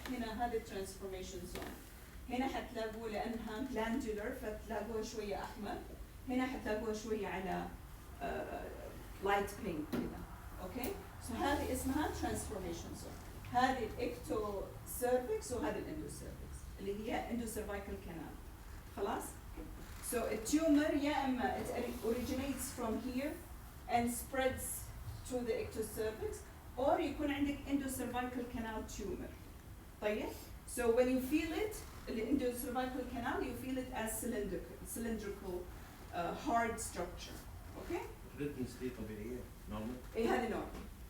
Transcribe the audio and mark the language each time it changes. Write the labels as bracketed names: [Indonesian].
[Arabic] هنا هذا transformation zone. هنا حتلاقوا لأنها glandular فتلاقوها شوية أحمر. هنا حتلاقوها شوية على light pink كذا. [English] Okay. [Arabic] So هذه اسمها transformation zone. هذه ectocervix وهذه endocervix اللي هي endocervical canal. [English] خلاص؟ So a tumor [Arabic] يا إما [English] it originates from here and spreads to the ectocervix, or [Arabic] يكون عندك [English] endocervical canal tumor. [Arabic] طيب. [English] So when you feel it, the endocervical canal, you feel it as cylindrical, hard structure. Okay? [Arabic] الريتمز دي طبيعية نورمال. إيه هذه normal.